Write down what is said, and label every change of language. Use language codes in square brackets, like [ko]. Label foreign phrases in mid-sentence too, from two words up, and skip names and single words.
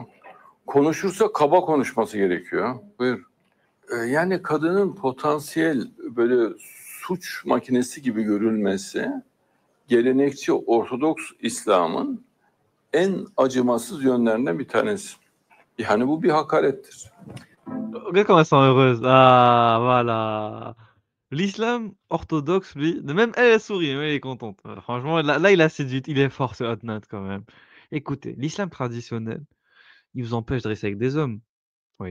[tr] Konuşursa kaba konuşması gerekiyor. Buyur. Yani kadının potansiyel böyle suç makinesi gibi görülmesi gelenekçi Ortodoks İslam'ın en acımasız yönlerinden bir tanesi. Yani bu bir hakarettir. [fr] Regarde comme elles sont heureuses. Ah, voilà. L'islam orthodoxe, lui, même elle sourit, elle est contente. Franchement, là, il a séduit, il est fort ce Adnan quand même. Écoutez, l'islam traditionnel, il vous empêche de rester avec des hommes. Oui.